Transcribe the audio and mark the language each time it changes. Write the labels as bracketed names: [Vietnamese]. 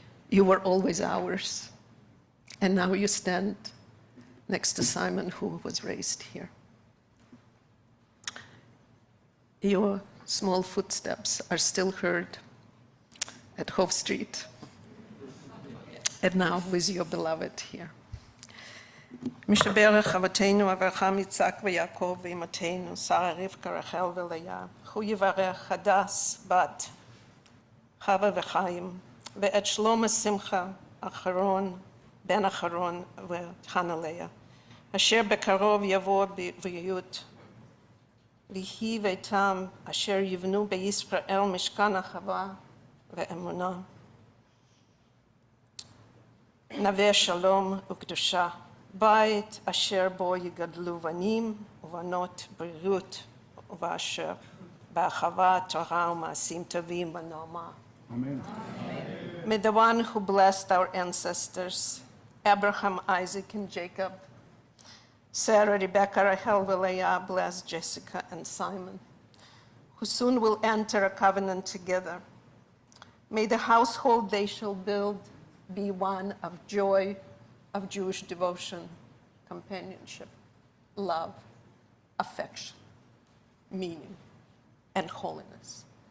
[English] You were always ours, and now you stand next to Simon, who was raised here. Your small footsteps are still heard at Hove Street, and now with your beloved here. [Hebrew] משברך אבותינו אברהם יצחק ויעקב ואמותינו שרה רבקה רחל ולאה, הוא יברך הדס בת חווה וחיים ואת שלמה שמחה אחרון בן אחרון וחנה לאה, אשר בקרוב יבוא בבריאות, ויהי ביתם אשר יבנו בישראל משכן אחווה ואמונה, נווה שלום וקדושה, בית אשר בו יגדלו בנים ובנות בריאות ובאשר באחווה, תורה ומעשים טובים ונעמה. [English] Amen. May the one who blessed our ancestors, Abraham, Isaac, and Jacob, Sarah, Rebecca, Rachel, Leah, bless Jessica and Simon, who soon will enter a covenant together. May the household they shall build be one of joy, of Jewish devotion, companionship, love, affection, meaning, and holiness.